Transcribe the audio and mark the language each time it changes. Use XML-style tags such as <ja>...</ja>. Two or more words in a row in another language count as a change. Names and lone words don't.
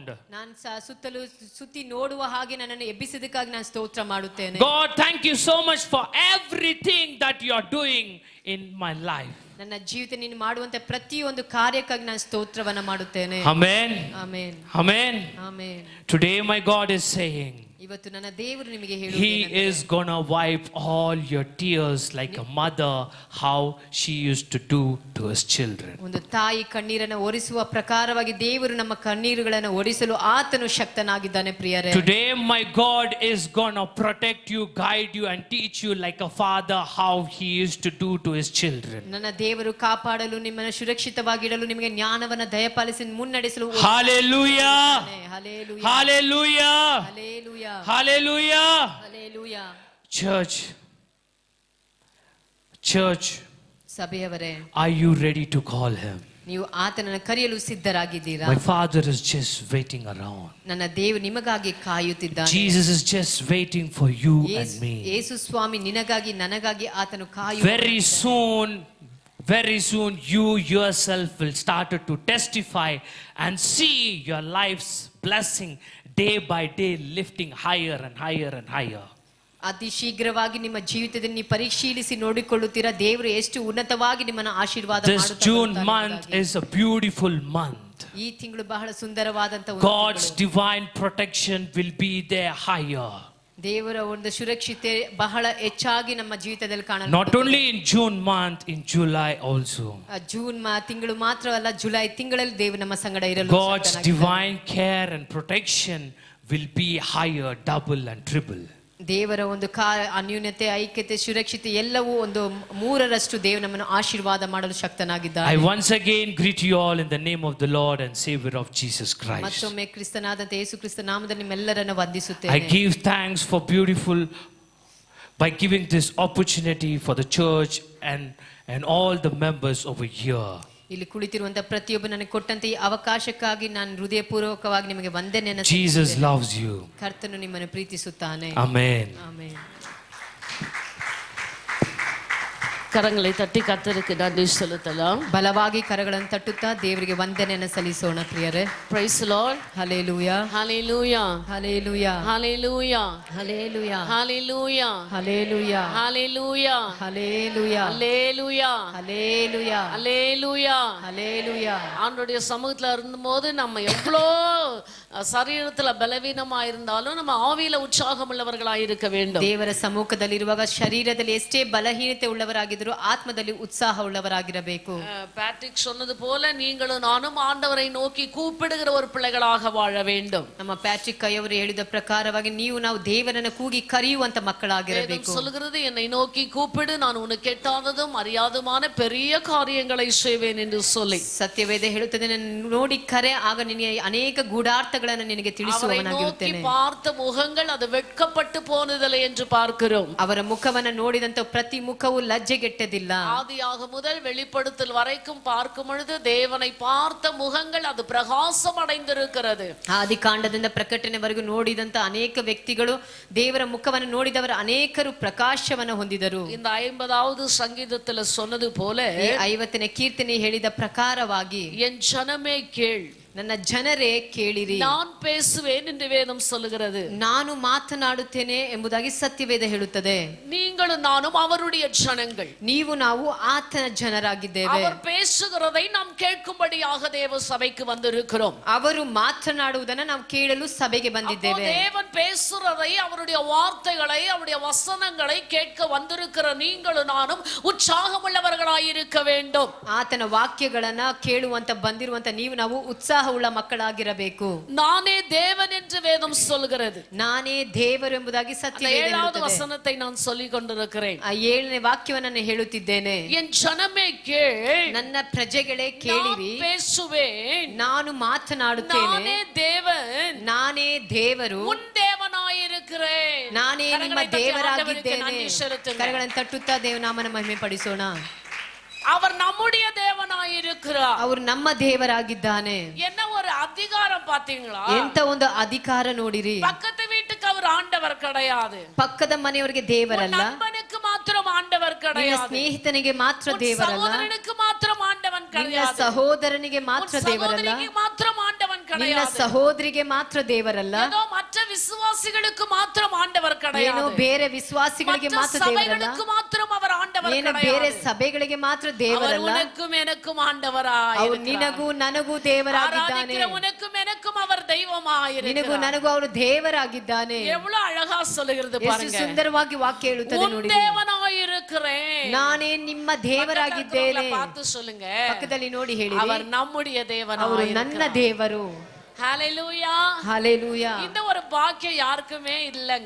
<kn>ನಾನು ಸುತ್ತಲೂ ಸುತ್ತಿ ನೋಡುವ ಹಾಗೆ ನನ್ನನ್ನು ಎಬ್ಬಿಸಿದ್ದಕ್ಕಾಗಿ ನಾನು ಸ್ತೋತ್ರ ಮಾಡುತ್ತೇನೆ.</kn> <en>God, thank you so much for everything that you are doing in my life.</en> <kn>ನನ್ನ ಜೀವಿತ ನೀನು ಮಾಡುವಂತ ಪ್ರತಿಯೊಂದು ಕಾರ್ಯಕ್ಕಾಗಿ ನಾನು ಸ್ತೋತ್ರವನ್ನ ಮಾಡುತ್ತೇನೆ.</kn> <en>Amen.</en> <kn>ಆಮೆನ್.</kn> <en>Amen.</en> <kn>ಆಮೆನ್.</kn> <en>Today my God is saying,</en> <kn>ಇವತ್ತು ನನ್ನ ದೇವರು ನಿಮಗೆ</kn> <en>He</en> <kn>ಹೇಳುವುದೇನೆಂದರೆ,</kn> <en>is gonna wipe all your tears like a mother, how she used to do to His children.</en> <kn>ಒಂದು ತಾಯಿ ಕಣ್ಣೀರನ್ನು ಒರೆಸುವ ಪ್ರಕಾರವಾಗಿ ದೇವರು ನಮ್ಮ ಕಣ್ಣೀರುಗಳನ್ನು ಒರೆಸಲು ಆತನು ಶಕ್ತನಾಗಿದ್ದಾನೆ. ಪ್ರಿಯರೇ,</kn> <en>Today my God is gonna protect you, guide you and teach you like a father how He used to do to His children.</en> <kn>ನನ್ನ ದೇವರು ಕಾಪಾಡಲು, ನಿಮ್ಮನ್ನು ಸುರಕ್ಷಿತವಾಗಿಡಲು, ನಿಮಗೆ ಜ್ಞಾನವನ್ನು ದಯಪಾಲಿಸಿ ಮುನ್ನಡೆಸಲು.</kn> <en>Hallelujah. Hallelujah. Hallelujah. Hallelujah. Hallelujah. Hallelujah. Church,</en> <kn>ಸಭೆಯವರೇ,</kn> <en>are you ready to call Him?</en> <kn>ನೀವು ಆತನನ್ನು ಕರೆಯಲು ಸಿದ್ಧರಾಗಿದ್ದೀರಾ?</kn> <en>My Father is just waiting around.</en> <kn>ನನ್ನ ದೇವರು ನಿಮಗಾಗಿ ಕಾಯುತ್ತಿದ್ದಾನೆ.</kn> <en>Jesus is just waiting for you and me.</en> <kn>ಯೇಸು ಸ್ವಾಮಿ ನಿನಗಾಗಿ ನನಗಾಗಿ ಆತನು ಕಾಯುತ್ತಿದ್ದಾನೆ.</kn> <en>Very soon very soon you yourself will start to testify and see your life's blessing day by day lifting higher and higher and higher.</en> <kn>ಅತಿ ಶೀಘ್ರವಾಗಿ ನಿಮ್ಮ ಜೀವಿತದಲ್ಲಿ ನೀವು ಪರಿಶೀಲಿಸಿ ನೋಡಿಕೊಳ್ಳುತ್ತೀರಾ ದೇವರು ಎಷ್ಟು ಉನ್ನತವಾಗಿ ನಿಮ್ಮನ್ನು ಆಶೀರ್ವಾದ</kn> <en>This June month is a beautiful month.</en> <kn>ಈ ತಿಂಗಳು ಬಹಳ ಸುಂದರವಾದಂತ</kn> <en>God's divine protection will be there higher.</en> <kn>ದೇವರ ಒಂದು ಸುರಕ್ಷತೆ ಬಹಳ ಹೆಚ್ಚಾಗಿ ನಮ್ಮ ಜೀವಿತದಲ್ಲಿ ಕಾಣಲು</kn> <en>Not only in June month, in July also.</en> <kn>ಜೂನ್ ತಿಂಗಳು ಮಾತ್ರವಲ್ಲ ಜುಲೈ ತಿಂಗಳಲ್ಲಿ ದೇವರು ನಮ್ಮ ಸಂಗಡ ಇರಲು</kn> <en>God's divine care and protection will be higher, double and triple.</en> <kn>ದೇವರ ಒಂದು ಅನ್ಯೂನ್ಯತೆ ಐಕ್ಯತೆ ಸುರಕ್ಷತೆ ಎಲ್ಲವೂ ಒಂದು ಮೂರರಷ್ಟು ದೇವರು ನಮ್ಮನ್ನು ಆಶೀರ್ವಾದ ಮಾಡಲು ಶಕ್ತನಾಗಿದ್ದಾನೆ.</kn> <en>I once again greet you all in the name of the Lord and Savior of Jesus Christ.</en> <kn>ಮತ್ತೊಮ್ಮೆ ಕ್ರಿಸ್ತನಾದಂತ ಯೇಸು ಕ್ರಿಸ್ತ ನಾಮದಲ್ಲಿ ನಿಮ್ಮೆಲ್ಲರನ್ನು ವಂದಿಸುತ್ತೇನೆ.</kn> <en>I give thanks for beautiful by giving this opportunity for the church and all the members over here.</en> <kn>ಇಲ್ಲಿ ಕುಳಿತಿರುವಂತ ಪ್ರತಿಯೊಬ್ಬ ನನಗೆ ಕೊಟ್ಟಂತ ಈ ಅವಕಾಶಕ್ಕಾಗಿ ನಾನು ಹೃದಯಪೂರ್ವಕವಾಗಿ ನಿಮಗೆ ವಂದನೆಯನ್ನು</kn> <en>Jesus loves you.</en> <kn>ಕರ್ತನು ನಿಮ್ಮನ್ನು ಪ್ರೀತಿಸುತ್ತಾನೆ.</kn> <en>Amen.</en> <kn>ಆಮೆನ್.</kn> <ta>கரங்களை தட்டி கர்த்தருக்கு நன்றி செலுத்தலாம்.</ta> <kn>ಬಲವಾಗಿ ಕರಗಳನ್ನು ತಟ್ಟುತ್ತಾ ದೇವರಿಗೆ ವಂದನೆಯನ್ನು ಸಲ್ಲಿಸೋಣ ಪ್ರಿಯರೇ.</kn> <en>Praise the Lord.</en> <kn>ಹಲ್ಲೆಲೂಯಾ</kn> <en>Hallelujah.</en> <kn>ಹಲ್ಲೆಲೂಯಾ</kn> <en>Hallelujah.</en> <kn>ಹಲ್ಲೆಲೂಯಾ</kn> <en>Hallelujah.</en> <kn>ಹಲ್ಲೆಲೂಯಾ</kn> <en>Hallelujah.</en> <kn>ಹಲ್ಲೆಲೂಯಾ</kn> <en>Hallelujah.</en> <ta>ஹல்லேலூயா</ta> <en>Hallelujah.</en> <ta>ஹல்லேலூயா. ஆண்டவருடைய சமூகத்துல இருந்தபோது நம்ம எவ்வளோ சரீரத்துல பலவீனமா இருந்தாலும் நம்ம ஆவியில உற்சாகம் உள்ளவர்களாய் இருக்க வேண்டும்.</ta> <kn>ದೇವರ ಸಮ್ಮುಖದಲ್ಲಿರುವಾಗ ಶರೀರದಲ್ಲಿ ಎಷ್ಟೇ ಬಲಹೀನತೆ ಉಳ್ಳವರಾಗಿದ್ದರೂ ಆತ್ಮದಲ್ಲಿ ಉತ್ಸಾಹ ಉಳ್ಳವರಾಗಿರಬೇಕು.</kn> <ta>பேட்ரிக் சொன்னது போல நீங்களும் நானும் ஆண்டவரை நோக்கி கூப்பிடுகிற ஒரு பிள்ளைகளாக வாழ வேண்டும்.</ta> <kn>ನಮ್ಮ ಪ್ಯಾಟ್ರಿಕ್ ಅವರು ಹೇಳಿದ ಪ್ರಕಾರವಾಗಿ ನಾವು ದೇವರನ್ನು ಕೂಗಿ ಕರೆಯುವಂತ ಮಕ್ಕಳಾಗಿರಬೇಕು.</kn> <ta>சொல்கிறது என்னை நோக்கி கூப்பிடு நான் உனக்கு எட்டாததும் அறியாதுமான பெரிய காரியங்களை செய்வேன் என்று சொல்லி.</ta> <kn>ಸತ್ಯವೇದ ಹೇಳುತ್ತದೆ ನನ್ನ ನೋಡಿ ಕರೆ ಆಗ ನಿನಗೆ ಅನೇಕ ಗೂಢಾರ್ಥಗಳನ್ನು ನಿನಗೆ ತಿಳಿಸುವವನಾಗಿರುತ್ತೇನೆ.</kn> <ta>பார்த்த முகங்கள் அது வெட்கப்பட்டு போனதில்லை என்று பார்க்கிறோம்.</ta> <kn>ಅವರ ಮುಖವನ್ನು ನೋಡಿದಂತ ಪ್ರತಿ ಮುಖವು ಲಜ್ಜೆಗೆಟ್ಟದಿಲ್ಲ.</kn> <ta>ஆதியாக முதல் வெளிப்படுத்தல் வரைக்கும் பார்க்கும் பொழுது தேவனை பார்த்த முகங்கள் அது பிரகாசம் அடைந்திருக்கிறது.</ta> <kn>ಆದಿಕಾಂಡದಿಂದ ಪ್ರಕಟಣೆವರೆಗೂ ನೋಡಿದಂತ ಅನೇಕ ವ್ಯಕ್ತಿಗಳು ದೇವರ ಮುಖವನ್ನು ನೋಡಿದವರ ಅನೇಕರು ಪ್ರಕಾಶವನ್ನು ಹೊಂದಿದರು.</kn> <ta>இந்த 50வது சங்கீதத்துல சொன்னது போல</ta> <kn>50ನೇ ಕೀರ್ತನೆ ಹೇಳಿದ ಪ್ರಕಾರವಾಗಿ</kn> <ta>என் ஜனமே கேள்</ta> <kn>ನನ್ನ ಜನರೇ ಕೇಳಿರಿ</kn> <ta>நான் பேசுவேன் என்று வேதம் சொல்லுகிறது.</ta> <kn>ನಾನು ಮಾತನಾಡುತ್ತೇನೆ ಎಂಬುದಾಗಿ ಸತ್ಯವೇದ ಹೇಳುತ್ತದೆ.</kn> <ta>நீங்களும் நானும் அவருடைய ஜனங்கள்.</ta> <kn>ನೀವು ನಾವು ಆತನ ಜನರಾಗಿದ್ದೇವೆ.</kn> <ta>அவர் பேசுகிறதை நாம் கேட்கும்படியாக தேவ சபைக்கு வந்திருக்கிறோம்.</ta> <kn>ಅವರು ಮಾತನಾಡುವುದನ್ನು ನಾವು ಕೇಳಲು ಸಭೆಗೆ ಬಂದಿದ್ದೇವೆ.</kn> <ta>தேவன் பேசுறதை அவருடைய வார்த்தைகளை அவருடைய வசனங்களை கேட்க வந்திருக்கிற நீங்களும் நானும் உற்சாகமுள்ளவர்களாய் இருக்க வேண்டும்.</ta> <kn>ಆತನ ವಾಕ್ಯಗಳನ್ನ ಕೇಳುವಂತ ಬಂದಿರುವಂತ ನೀವು ನಾವು ಉತ್ಸಾಹ ಉಳ್ಳ ಮಕ್ಕಳಾಗಿರಬೇಕು.</kn> <ta>நானே தேவன் என்று வேதம் சொல்கிறது.</ta> <kn>ನಾನೇ ದೇವರು ಎಂಬುದಾಗಿ ಸತ್ಯವೇದ</kn> <ta>ஏழாவது வசனத்தை நான் சொல்லிக் கொண்டிருக்கிறேன்.</ta> <kn>7ನೇ ವಾಕ್ಯವನ್ನು ನಾನು ಹೇಳುತ್ತಿದ್ದೇನೆ.</kn> <ta>என் ஜனமே கேள்</ta> <kn>ನನ್ನ ಪ್ರಜೆಗಳೇ ಕೇಳಿರಿ</kn> <ta>பேசுவேன்</ta> <kn>ನಾನು ಮಾತನಾಡುತ್ತೇನೆ</kn> <ta>நானே தேவன்</ta> <kn>ನಾನೇ ದೇವರು</kn> <ta>உன் தேவனாயிருக்கிறேன்.</ta> <kn>ನಾನೇ ನಿಮ್ಮ ದೇವರಾಗಿದ್ದೇನೆ.</kn> <ta>செலுத்துங்க.</ta> <kn>ಕರಗಳನ್ನು ತಟ್ಟುತ್ತಾ ದೇವನಾಮನ ಮಹಿಮೆ ಪಡಿಸೋಣ.</kn> <ta>அவர் நம்முடைய தேவனாயிருக்கிறார்.</ta> <kn>ಅವರು ನಮ್ಮ ದೇವರಾಗಿದ್ದಾನೆ.</kn> <ta>என்ன ஒரு அதிகாரம் பாத்தீங்களா?</ta> <kn>ಎಂತ ಒಂದು ಅಧಿಕಾರ ನೋಡಿರಿ.</kn> <ta>பக்கத்து வீட்டுக்கு அவர் ஆண்டவர் கிடையாது.</ta> <kn>ಪಕ್ಕದ ಮನೆಯವರಿಗೆ ದೇವರಲ್ಲ.</kn> <ta>நண்பனுக்கு மாத்திரம் ஆண்டவர்</ta> <kn>ನಿನ್ನ</kn> <ta>கிடையாது.</ta> <kn>ಸ್ನೇಹಿತನಿಗೆ ಮಾತ್ರ ದೇವರಲ್ಲ.</kn> <ta>சகோதரனுக்கு மாத்திரம் ஆண்டவன்</ta> <kn>ನಿನ್ನ</kn> <ta>கிடையாது.</ta> <kn>ಸಹೋದರನಿಗೆ ಮಾತ್ರ ದೇವರಲ್ಲ.</kn> <ta>சகோதரிக்கு மாத்திரம் ஆண்டவன்</ta> <kn>ನಿನ್ನ</kn> <ta>கிடையாது.</ta> <kn>ಸಹೋದರಿಗೆ ಮಾತ್ರ ದೇವರಲ್ಲ.</kn> <ta>ஏதோ மற்ற விசுவாசிகளுக்கு மாத்திரம் ஆண்டவர்</ta> <kn>ಏನೋ</kn> <ta>கிடையாது.</ta> <kn>ಬೇರೆ ವಿಶ್ವಾಸಿಗಳಿಗೆ ಮಾತ್ರ ದೇವರಲ್ಲ.</kn> <ta>சபைகளுக்கு மாத்திரம் அவர் ஆண்டவர்</ta> <kn>ಏನೋ</kn> <ta>கிடையாது.</ta> <kn>ಬೇರೆ ಸಭೆಗಳಿಗೆ ಮಾತ್ರ ದೇವರಲ್ಲ.</kn> <ta>உனக்கும் எனக்கும் ஆண்டவராய்</ta> <kn>ಅವರು ನಿನಗೂ ನನಗೂ ದೇವರಾಗಿದ್ದಾನೆ.</kn> <ta>உனக்கும் எனக்கும் அவர் தெய்வமாய்</ta> <kn>ನಿನಗೂ</kn> <ta>இருக்கிறார்.</ta> <kn>ನನಗೂ ಅವರು ದೇವರಾಗಿದ್ದಾನೆ.</kn> <ta>எவ்வளவு அழகா சொல்லுகிறது</ta> <kn>ಎಷ್ಟು</kn> <ta>பாருங்க.</ta> <kn>ಸುಂದರವಾಗಿ ವಾಕ್ಯ ಹೇಳುತ್ತದೆ</kn> <ta>உன்</ta> <kn>ನೋಡಿ.</kn> <ta>தேவனாய் இருக்கிறேன்.</ta> <kn>ನಾನೇ ನಿಮ್ಮ ದೇವರಾಗಿದ್ದೇನೆ.</kn> <ta>பார்த்து சொல்லுங்க.</ta> <kn>ಪಕ್ಕದಲ್ಲಿ ನೋಡಿ ಹೇಳಿರಿ.</kn> <ta>அவர் நம்முடைய</ta> <kn>ಅವರು</kn> <ta>தேவனாய்</ta> <kn>ನನ್ನ ದೇವರು.</kn> <ta>ஹalleluya.</ta> <kn>ಹಲ್ಲೆಲೂಯಾ.</kn> <ta>இந்த ஒரு பாக்கியம் யாருக்குமே இல்லங்க.</ta>